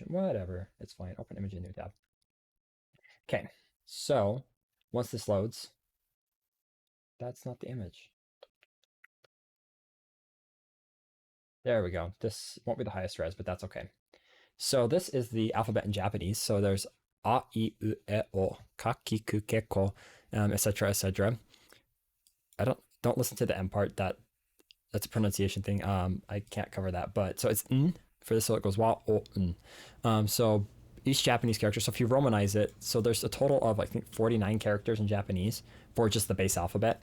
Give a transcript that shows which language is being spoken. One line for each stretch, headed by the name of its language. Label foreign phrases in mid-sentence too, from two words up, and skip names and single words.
English: Whatever. It's fine. Open image in new tab. Okay. So once this loads, that's not the image. There we go. This won't be the highest res, but that's okay. So this is the alphabet in Japanese.
Japanese: So there's a, I, u, e, o, ka, ki, ku, ke, ko,
English: etc., etc. I don't listen to the M part. That's a pronunciation thing. I can't cover that. But so it's n for this, so it goes wa o n. So each Japanese character. So if you Romanize it, so there's a total of I think 49 characters in Japanese for just the base alphabet.